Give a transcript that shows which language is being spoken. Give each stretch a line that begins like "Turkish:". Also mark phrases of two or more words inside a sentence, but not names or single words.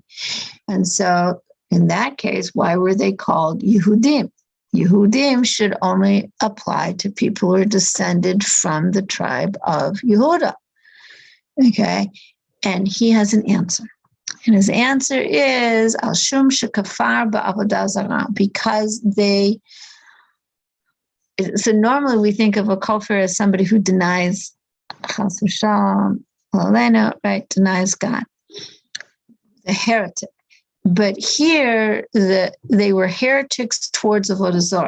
English: And so in that case, why were they called Yehudim? Yehudim should only apply to people who are descended from the tribe of Yehuda. Okay, and he has an answer. And his answer is
Hebrew: על שום שכפר בעבודה זרה,
English: because they. So normally we think of a kafir as somebody who denies
Hebrew: חס ושלום,
English: Lalena, right, denies God, the heretic. But here, they were heretics towards
Hebrew: עבודה זרה.